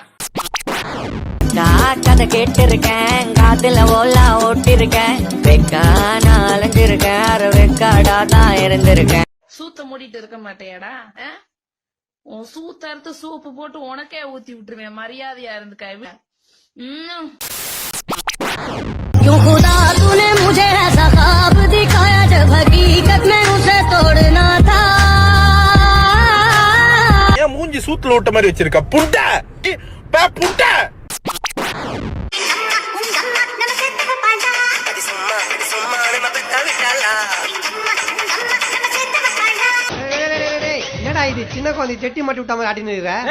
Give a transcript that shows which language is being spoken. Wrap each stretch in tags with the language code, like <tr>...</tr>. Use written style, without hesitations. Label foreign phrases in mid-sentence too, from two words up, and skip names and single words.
<ta>நான் கதை கேட்டிருக்கேன், காத்துல ஓலா ஓட்டிருக்கேன், வெக்கான அலைஞ்சிருக்கேன், அரை வெக்காடா தான் இருந்திருக்கேன். சூத்த மூடிட்டு இருக்க மாட்டேயாடா? உன் சூத்த அறுத்து சூப்பு போட்டு உனக்கே ஊத்தி விட்டுருவேன். மரியாதையா இருந்துக்க.</ta> <hi>क्यों खुदा तूने मुझे ऐसा ख्वाब दिखाया जब हकीकत में उसे तोड़ना था.</hi> <ta>ஏன் மூஞ்சி சூத்துல விட்ட மாதிரி வச்சிருக்க? புண்டை புண்டை. என்னடா இது சின்ன குழந்தை செட்டி மாட்டி விட்ட மாதிரி ஆட்டின்னு</ta>